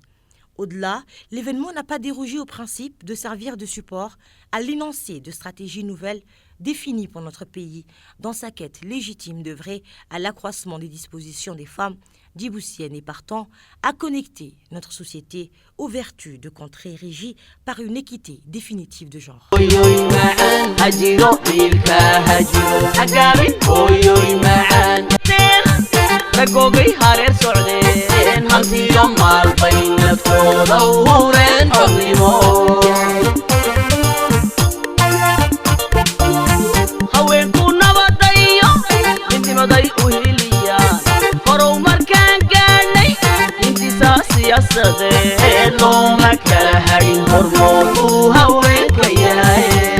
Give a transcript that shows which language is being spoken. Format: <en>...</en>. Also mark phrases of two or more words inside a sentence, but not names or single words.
<fr>Au-delà, l'événement n'a pas dérogé au principe de servir de support à l'énoncé de stratégies nouvelles définie pour notre pays dans sa quête légitime d'œuvrer à l'accroissement des dispositions des femmes djiboutiennes et partant à connecter notre société aux vertus de contrées régies par une équité définitive de genre.</fr> <so>ragogay hareer socdeen hantiyo maalbay naftooda u hureen xornimo haweenku nabadayo midnimaday u hiliyaan horow markaan gaadhnay intisaa siyaasadeen looma kala hadhin hormood uu haweenka yahay</so>